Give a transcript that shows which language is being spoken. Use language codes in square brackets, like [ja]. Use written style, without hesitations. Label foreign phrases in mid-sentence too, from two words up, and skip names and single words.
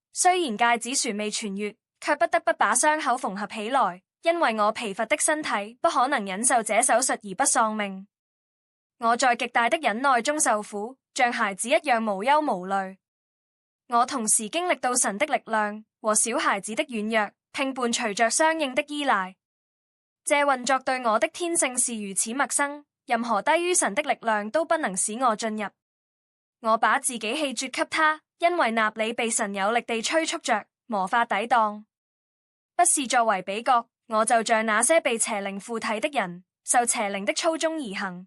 [zh] 雖然戒指尚未痊癒，卻不得不把傷口縫合起來，因為我疲乏的身體不可能忍受這手術而不喪命。我在極大的忍耐中受苦，像孩子一樣無憂無慮。我同時經歷到神的力量和小孩子的軟弱，並伴隨着相應的依賴。這運作對我的天性是如此陌生，任何低於神的力量都不能使我進入。我把自己棄絕給他，因為納里被神有力地催促着，無法抵擋。不是作為比較，我就像那些被邪靈附體的人，受邪靈的操縱而行。